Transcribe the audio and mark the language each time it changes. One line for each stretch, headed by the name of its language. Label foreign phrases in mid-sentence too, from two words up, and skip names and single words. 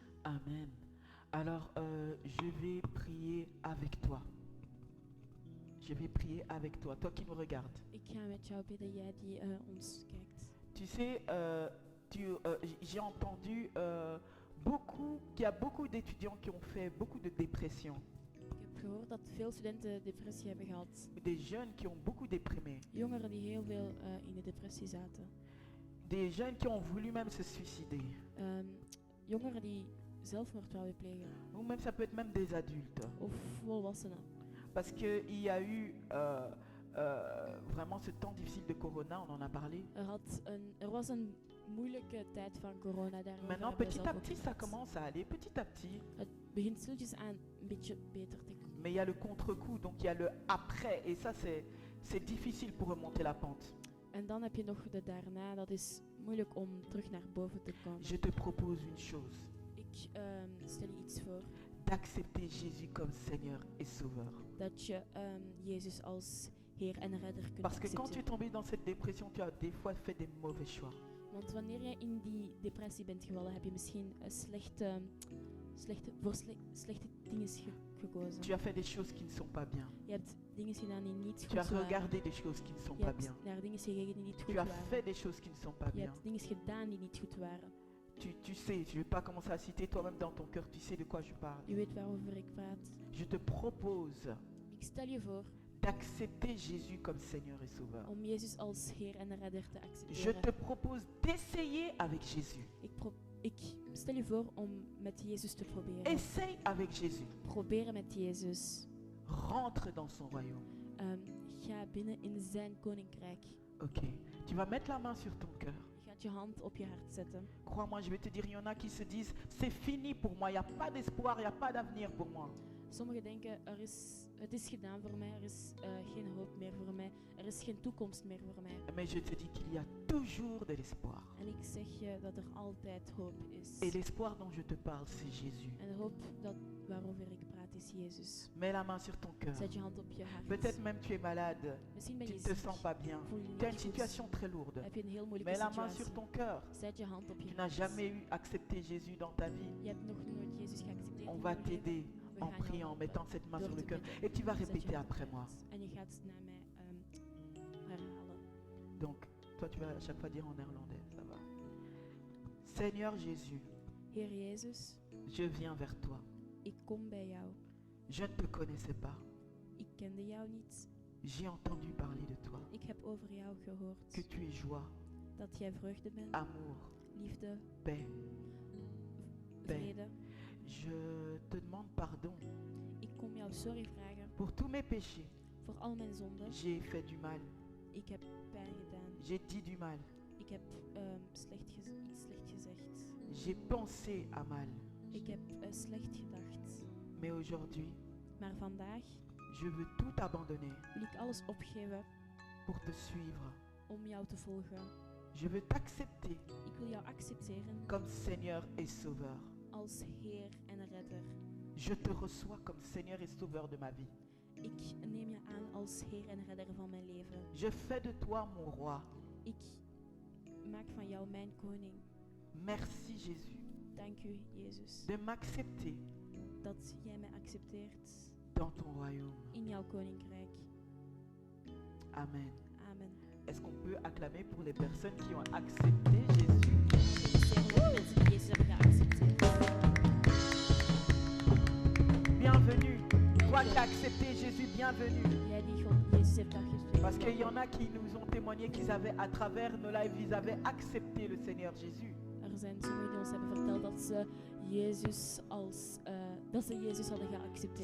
French: Amen. Alors, je vais prier avec toi. Je vais prier avec toi, toi qui nous regardes.
Dutch: Ik ga met jou bidden, jij die ons kijkt.
French: Tu sais, j'ai entendu qu'il y a beaucoup d'étudiants qui ont fait beaucoup de dépression.
Dutch: Ik heb gehoord dat veel studenten depressie hebben gehad.
French: Des jeunes qui ont beaucoup déprimé.
Dutch: Jongeren die heel veel in de depressie zaten.
French: Des jeunes qui ont voulu même se suicider.
Dutch: Jongeren die zelfmoord wouden plegen.
French: Ou même ça peut être même des adultes.
Dutch: Of volwassenen.
French: Parce qu'il y a eu vraiment ce temps difficile de corona, on en a parlé.
Dutch: Er was een moeilijke tijd van corona. Daarover
French: Maintenant,
Dutch: hebben we
French: petit
Dutch: zelf
French: à
Dutch: ook
French: petit, ça
Dutch: gehad.
French: commence à aller, petit à petit.
Dutch: Het begint stilletjes aan een beetje beter te komen.
French: Mais il y a le contre-coup, donc il y a le après. Et ça, c'est difficile pour remonter la pente.
Dutch: En dan heb je nog de daarna. Dat is moeilijk om terug naar boven te komen.
French: Je te propose une chose.
Dutch: Ik stel je iets voor.
French: D'accepter Jésus comme Seigneur et Sauveur.
Dutch: Dat je Jezus als Heer en Redder kunt
French: Parce que quand tu es
Dutch: accepteren.
French: tombé dans cette dépression, tu as des fois fait des mauvais choix.
Dutch: Want wanneer je in die depressie bent gevallen, heb je misschien slechte dingen gekozen.
French: Tu as fait des choses qui ne sont pas bien.
Dutch: Je hebt dingen gedaan die niet
French: Tu as
Dutch: goed waren.
French: regardé des choses qui ne sont
Dutch: Je
French: pas
Dutch: hebt
French: bien.
Dutch: naar dingen gekeken die niet goed
French: Tu as
Dutch: waren.
French: fait des choses qui ne sont pas
Dutch: Je
French: bien.
Dutch: hebt dingen gedaan die niet goed waren.
French: Tu sais, je ne vais pas commencer à citer toi-même dans ton cœur, tu sais de quoi je parle.
Dutch: Je weet waarover ik praat.
French: Je te propose
Dutch: Ik stel je voor
French: d'accepter Jésus comme Seigneur et Sauveur.
Dutch: om Jezus als Heer en Redder te
French: Je
Dutch: accepteren.
French: te propose d'essayer avec Jésus.
Dutch: Ik stel je voor om met Jezus te proberen.
French: Essaye avec Jésus.
Dutch: Proberen met Jezus.
French: Rentre dans son royaume.
Dutch: Ga binnen in zijn koninkrijk.
French: Ok. Tu vas mettre la main sur ton cœur.
Dutch: Je gaat je hand op je hart zetten.
French: Crois-moi, je vais te dire, il y en a qui se disent, c'est fini pour moi, il n'y a pas d'espoir, il n'y a pas d'avenir pour moi.
Dutch: Sommigen denken, het is gedaan voor mij, er is geen hoop meer voor mij, er is geen toekomst meer voor mij.
French: Mais je te dis qu'il y a toujours de l'espoir.
Dutch: En ik zeg je dat er altijd hoop is.
French: Et l'espoir dont je te parle, c'est Jésus.
Dutch: En de hoop waarover ik praat is Jezus.
French: Mets la main sur ton cœur.
Dutch: Zet je hand op je hart.
French: Peut-être même tu es malade,
Dutch: Misschien ben
French: tu
Dutch: je
French: ne te
Dutch: ziek,
French: sens pas bien.
Dutch: voel je je
French: Tu as une
Dutch: niet goed,
French: situation très lourde.
Dutch: heb je een heel moeilijke
French: Mets la main
Dutch: situatie.
French: sur ton cœur.
Dutch: Zet je hand op je
French: Tu n'as
Dutch: hart.
French: jamais eu accepté Jésus dans ta vie.
Dutch: Je hebt nog nooit Jezus geaccepteerd
French: On
Dutch: in
French: va
Dutch: je leven.
French: t'aider
Dutch: We
French: en
Dutch: gaan jou
French: priant, en
Dutch: helpen
French: mettant cette main
Dutch: door
French: sur le
Dutch: te
French: cœur.
Dutch: bidden.
French: Et tu vas
Dutch: Zet je
French: répéter
Dutch: hand
French: après
Dutch: op
French: moi.
Dutch: je hart. En je gaat naar mij herhalen.
French: Donc, toi, tu vas à chaque fois dire en néerlandais. Ça va. Seigneur Jésus,
Dutch: Heer Jezus,
French: je viens vers toi.
Dutch: ik kom bij jou.
French: Je ne te connaissais pas.
Dutch: Ik kende jou niet.
French: J'ai entendu parler de toi.
Dutch: Ik heb over jou gehoord.
French: Que tu es joie,
Dutch: Dat jij vreugde bent,
French: amour,
Dutch: liefde,
French: paix.
Dutch: vrede.
French: Je te demande pardon
Dutch: Ik kom jou sorry vragen
French: pour tous mes péchés.
Dutch: voor al mijn zonden.
French: J'ai fait du mal.
Dutch: Ik heb pijn gedaan.
French: J'ai dit du mal.
Dutch: Ik heb iets slecht gezegd.
French: J'ai pensé à mal.
Dutch: Ik heb slecht gedacht.
French: Mais aujourd'hui,
Dutch: Maar vandaag
French: je veux tout abandonner
Dutch: wil ik alles opgeven
French: pour te suivre.
Dutch: om jou te volgen.
French: Je veux t'accepter
Dutch: Ik wil jou accepteren
French: comme Seigneur et Sauveur.
Dutch: als Heer en Redder.
French: Je te reçois comme Seigneur et Sauveur de ma vie.
Dutch: Ik neem je aan als Heer en Redder van mijn leven.
French: Je fais de toi mon roi.
Dutch: Ik maak van jou mijn koning.
French: Merci Jésus
Dutch: Dank u, Jezus,
French: de m'accepter
Dutch: dat jij mij accepteert
French: dans ton royaume.
Dutch: in jouw koninkrijk.
French: Amen.
Dutch: Amen.
French: Est-ce qu'on peut acclamer pour les personnes qui ont accepté Jésus?
Dutch: Mensen die Jezus hebben geaccepteerd.
French: Bienvenue. Toi qui as accepté Jésus, bienvenue.
Dutch: Jij die gewoon Jezus hebt accepteerd.
French: Parce qu'il y en a qui nous ont témoigné qu'ils avaient, à travers nos lives, ils avaient accepté le Seigneur Jésus.
Dutch: Er zijn sommigen die ons hebben verteld dat ze Jezus hadden geaccepteerd.